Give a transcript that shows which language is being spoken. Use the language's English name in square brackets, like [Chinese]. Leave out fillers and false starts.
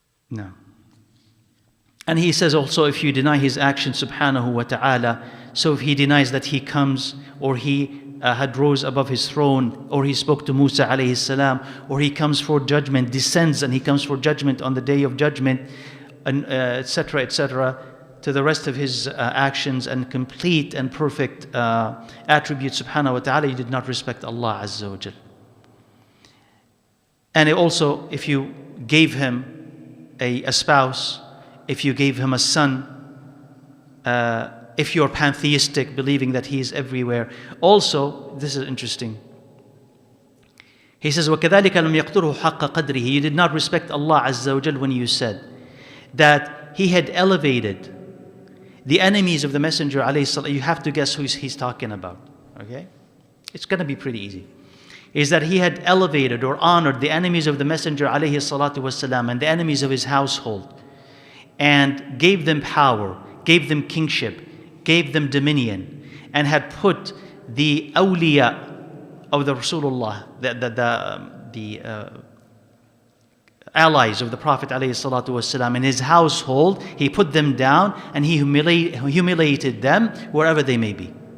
[English] No. And He says also, if you deny His action subhanahu wa ta'ala, so if He denies that He comes, or He had rose above His throne, or He spoke to Musa alayhi salam, or He comes for judgment, descends and He comes for judgment on the day of judgment, and etc., etc., to the rest of His actions and complete and perfect attributes subhanahu wa ta'ala, you did not respect Allah Azza wa Jal. And also, if you gave Him a spouse, if you gave Him a son, if you're pantheistic, believing that He is everywhere. Also, this is interesting. He says, [Arabic] وَكَذَلِكَ لَمْ يَقْدُرْهُ حَقَّ قَدْرِهِ. [English] You did not respect Allah Azza wa Jal when you said that He had elevated the enemies of the Messenger alayhi salam. You have to guess who He's talking about. Okay? It's going to be pretty easy. Is that He had elevated or honored the enemies of the Messenger alayhi salatu wasalam and the enemies of His household, and gave them power, gave them kingship, gave them dominion, and had put the awliya of the Rasulullah, the allies of the Prophet ﷺ in His household, He put them down and He humiliated them wherever they may be.